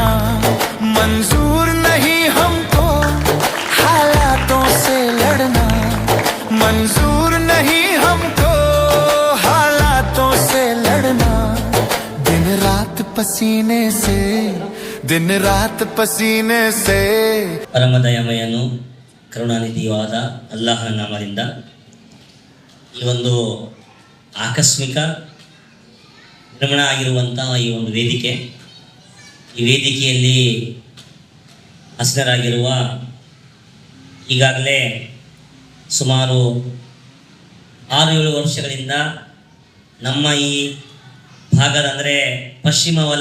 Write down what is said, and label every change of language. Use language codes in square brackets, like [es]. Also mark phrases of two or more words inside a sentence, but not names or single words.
[hi] मंजूर नहीं हमको हालातों से लड़ना। मंजूर नहीं हमको हालातों से लड़ना। दिन रात पसीने से, दिन रात पसीने से। [kn] ಪರಮ ದಯಾಮಯನು ಕರುಣಾನಿಧಿಯಾದ ಅಲ್ಲಾಹನ ನಾಮದಿಂದ ಈ ಒಂದು ಆಕಸ್ಮಿಕ ನಿರ್ಮಾಣ ಆಗಿರುವಂತಹ ಈ ಒಂದು ವೇದಿಕೆ, ಈ ವೇದಿಕೆಯಲ್ಲಿ ಹಸನರಾಗಿರುವ ಈಗಾಗಲೇ ಸುಮಾರು 6-7 ವರ್ಷಗಳಿಂದ ನಮ್ಮ ಈ ಭಾಗದ ಅಂದರೆ ಪಶ್ಚಿಮ